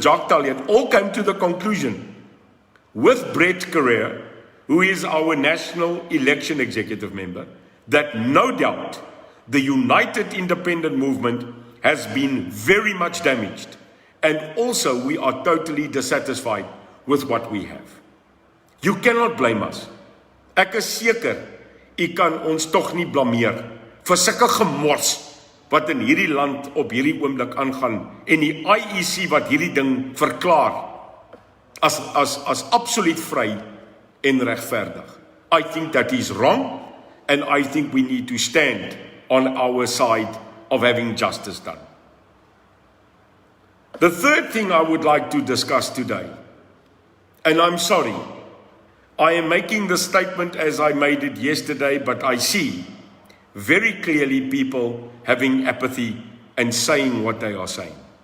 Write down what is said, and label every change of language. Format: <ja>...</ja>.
<en>Jacques Talliard, all came to the conclusion with Brett Correa, who is our national election executive member, that no doubt the United Independent Movement has been very much damaged, and also we are totally dissatisfied with what we have. You cannot blame us.</en> <af>Ek is seker, u kan ons tog nie blameer vir sulke gemors wat in hierdie land op hierdie oomblik aangaan, en die IEC wat hierdie ding verklaar as absoluut vry en regverdig.</af> <en>I think that is wrong, and I think we need to stand on our side of having justice done. The third thing I would like to discuss today, And I'm sorry, I am making the statement as I made it yesterday, but I see very clearly people having apathy and saying what they are saying.</en>